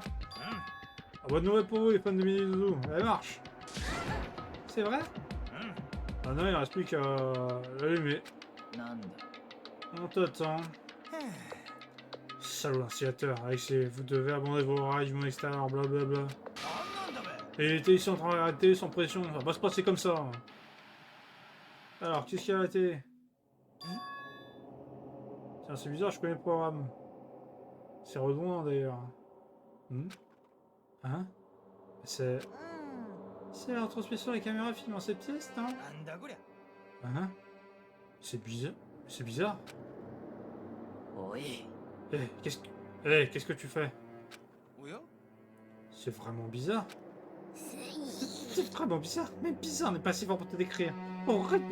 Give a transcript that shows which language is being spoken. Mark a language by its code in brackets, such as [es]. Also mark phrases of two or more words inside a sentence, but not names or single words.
[fr] Ah, bonne nouvelle pour vous les fans de Mini Zouzou, elle marche. C'est vrai? Ah non, il reste plus qu'à l'allumer. [ja] なんだ [fr] On t'attend. Salaud l'instillateur, avec ses vous devez abandonner vos rails du monde extérieur, blablabla. [ja] なんなんだべ [fr] Et il était ici en train de regarder la télé sans pression, ça va pas se passer comme ça. Alors, qu'est-ce qu'il y a à la télé? Tiens, c'est bizarre, je connais le programme. C'est redondant d'ailleurs. Hein? C'est la retransmission des caméras filmant cette pièce, hein? [ja] なんだこりゃ [fr] Hein? C'est bizarre. C'est bizarre. [ja] おい [fr] Qu'est-ce que tu fais? [ja] おや [fr] C'est vraiment bizarre. C'est vraiment bizarre. Même bizarre n'est pas si fort pour te décrire. Horrible.